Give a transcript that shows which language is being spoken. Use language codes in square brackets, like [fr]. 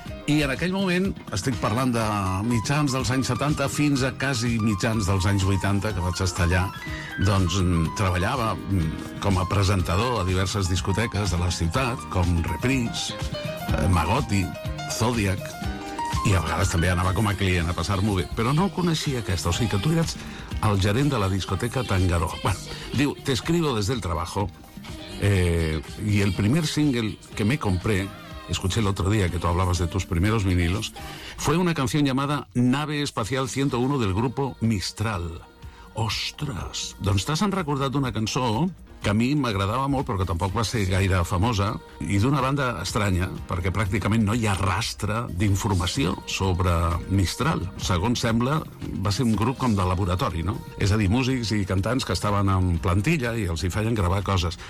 [ca] I en aquell moment, estic parlant de mitjans dels anys 70 fins a quasi mitjans dels anys 80, que vaig estar allà, doncs treballava com a presentador a diverses discoteques de la ciutat, com Reprise, Magotti, Zodiac, i a vegades també anava com a client a passar-m'ho bé. Però no coneixia aquesta, o sigui que tu eres el gerent de la discoteca Tangaró. [es] Bueno, diu, t'escribo des del trabajo, y el primer single que me compré, escuché el otro día que tú hablabas de tus primeros vinilos, fue una canción llamada Nave Espacial 101 del grupo Mistral. ¡Ostras! [ca] Doncs t'has recordat una cançó que a mi m'agradava molt, però que tampoc va ser gaire famosa, i d'una banda estranya, perquè pràcticament no hi ha rastre d'informació sobre Mistral. Segons sembla, va ser un grup com de laboratori, no? És a dir, músics i cantants que estaven en plantilla i els hi feien gravar coses.